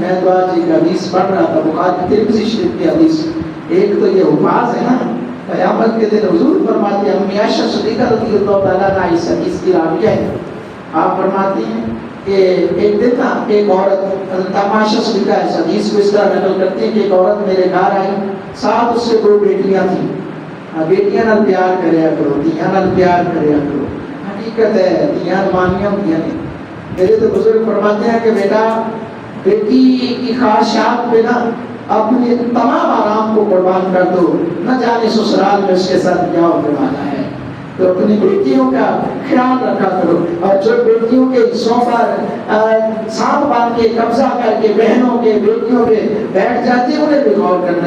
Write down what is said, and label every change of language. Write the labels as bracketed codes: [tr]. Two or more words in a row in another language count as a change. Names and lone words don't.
[ur] میں تو آج ایک حدیث پڑھ رہا تھا، بخاری ترمذی شریف کی حدیث، ایک تو یہ الفاظ ہے نا، قیامت کے دن حضور فرماتے ہیں، امی عائشہ صدیقہ [ar] رضی اللہ تعالیٰ عنہا [ur] اس حدیث کی راویہ ہے، آپ فرماتی ہیں کہ ایک دن نا ایک عورت، حضرت عائشہ صدیقہ اس حدیث کو اس طرح نقل کرتے ہیں کہ ایک عورت میرے گھر آئی، ساتھ اس سے 2 بیٹیاں تھیں۔ [pa] بیٹیاں نال پیار کریا کرو، دیاں نال پیار کریا کرو، حقیقت ہے دیاں مانیاں ہوندیاں نے۔ [ur] میرے تو بزرگ فرماتے ہیں کہ بیٹا بیٹی کی خواہشات پہ نا اپنے تمام آرام کو قربان کر دو، نہ جانے سسرال میں اس کے ساتھ کیا ہونے والا ہے۔ تو اپنی بیٹیوں کا خیال رکھا کرو، اور جو بیٹیوں کے حصوں پر سانپ باندھ کے قبضہ کر کے بہنوں کے بیٹیوں پہ بیٹھ جاتی ہے، انہیں بھی غور کرنا۔